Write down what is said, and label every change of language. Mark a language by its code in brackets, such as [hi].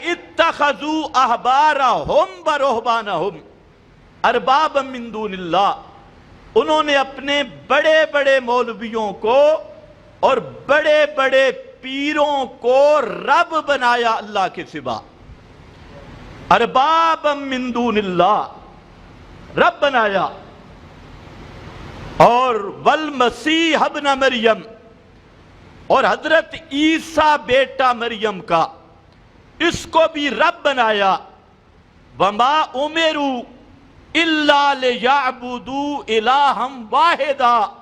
[ar] اتخذوا احبارہم ورہبانہم اربابا من دون اللہ. [ur] انہوں نے اپنے بڑے بڑے مولویوں کو اور بڑے بڑے پیروں کو رب بنایا اللہ کے سوا. [ar] اربابا من دون اللہ، [ur] رب بنایا. اور [ar] والمسیح ابن مریم، [ur] اور حضرت عیسیٰ بیٹا مریم کا، اس کو بھی رب بنایا. [ar] وما امروا الا لیعبدوا الہا واحدا.